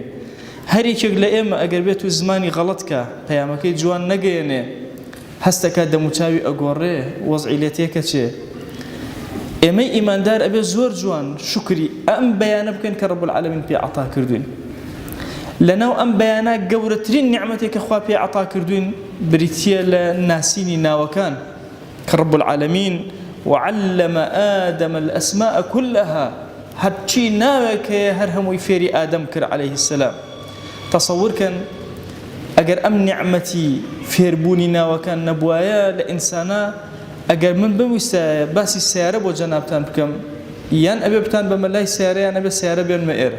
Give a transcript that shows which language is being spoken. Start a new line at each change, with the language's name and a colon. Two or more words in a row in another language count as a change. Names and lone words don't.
Central Kurdish: هەریەکێک لە ئێمە ئەگەر بێت و زمانی غەڵەتکە پەیامەکەی جوان نەگەێنێ، هەستەکە دەموچاوی ئەگۆڕێ، وەزعی لێ تێکە چێ. ئێمەی ئیماندار ئەبێ زۆر جوان شکری ئەم بەیانە بکەین کە
Arabic: رب العالمین
Central Kurdish: پێ عەتا کردوین. لەناو ئەم بەیانە گەورەترین نیعمەتێک کە خوا پێ عەتا کردوین بریتیە لە ناسینی ناوەکان کە
Arabic: رب العالمین وعلم آدم الأسماء كلها.
Central Kurdish: هەرچی ناوێک هەیە هەر هەمووی فێری ئادەم کرد
Arabic: عليه السلام.
Central Kurdish: تەسەوورکەن ئەگەر ئەم نیعمەتی فێربوونی ناوەکان نەبوایە لە ئینسانە، ئەگەر من بویستە باسی سیارە بۆ جەنابتان بکەم، یان ئەبێ بتان بەمە لای سیارە یان ئەبێ سیارە بێنمە ئێرە.